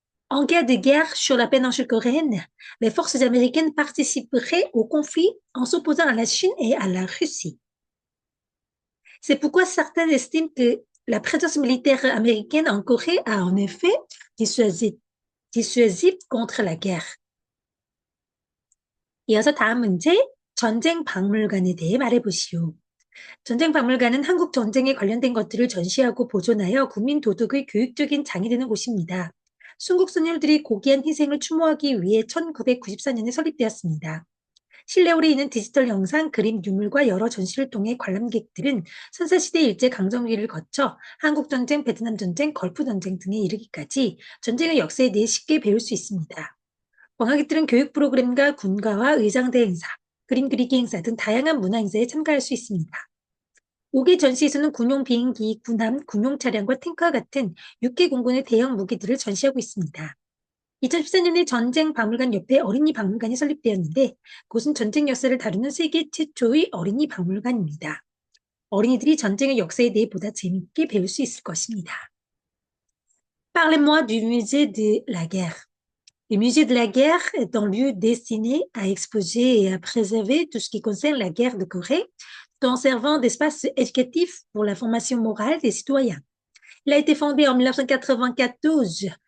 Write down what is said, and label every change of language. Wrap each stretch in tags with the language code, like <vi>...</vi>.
<fr>En cas de guerre sur la péninsule coréenne, les forces américaines participeraient au conflit en s'opposant à la Chine et à la Russie. C'est pourquoi certains estiment que la présence militaire américaine en Corée a en effet dissuasive contre la guerre.</fr> <ko>이어서 다음 문제, 전쟁 박물관에 대해 말해보시오. 전쟁 박물관은 한국 전쟁에 관련된 것들을 전시하고 보존하여 국민 도덕의 교육적인 장이 되는 곳입니다. 순국 선열들이 고귀한 희생을 추모하기 위해 1994년에 설립되었습니다. 실내홀에 있는 디지털 영상, 그림, 유물과 여러 전시를 통해 관람객들은 선사시대 일제강점기를 거쳐 한국전쟁, 베트남전쟁, 걸프전쟁 등에 이르기까지 전쟁의 역사에 대해 쉽게 배울 수 있습니다. 관광객들은 교육 프로그램과 군가와 의장대 행사, 그림 그리기 행사 등 다양한 문화 행사에 참가할 수 있습니다. 5개 전시에서는 군용 비행기, 군함, 군용 차량과 탱크와 같은 6개 공군의 대형 무기들을 전시하고 있습니다. 2014년에 전쟁 박물관 옆에 어린이 박물관이 설립되었는데 그곳은 전쟁 역사를 다루는 세계 최초의 어린이 박물관입니다. 어린이들이 전쟁의 역사에 대해 보다 재미있게 배울 수 있을 것입니다.</ko> <fr>Parlez-moi du musée de la guerre. Le musée de la guerre est un lieu destiné à exposer et à préserver tout ce qui concerne la guerre de Corée, tout en servant d'espace éducatif pour la formation morale des citoyens. Il a été fondé en 1994</fr>